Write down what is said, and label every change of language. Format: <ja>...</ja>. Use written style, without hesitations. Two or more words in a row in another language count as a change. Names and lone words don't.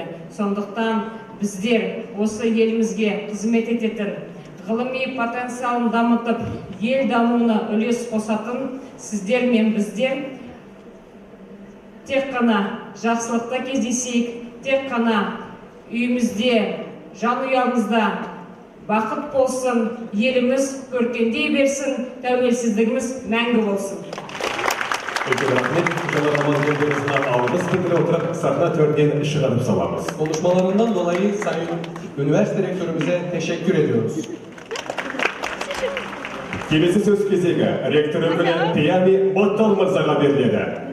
<kk>Сондықтан біздер осы елімізге қызмет ететін, ғылыми потенциалын дамытып, ел дамуына үлес қосатын сіздер мен біздер тек қана жақсылықта кездесейік, тек қана үйімізде, жанұямызда бақыт болсын, еліміз көркендей берсін, тәуелсіздігіміз мәңгі болсын. Рахмет, Жанар Амангелдіұлына алғыс білдіре отырып, сахна төрінен шығарып саламыз.</kk> <tr>Konuşmalarından dolayı Sayın Üniversite Rektörümüze teşekkür ediyoruz.</tr> <kk>Келесі сөз кезегі ректор өкілі Пиями Боттал мырзаға беріледі.</kk>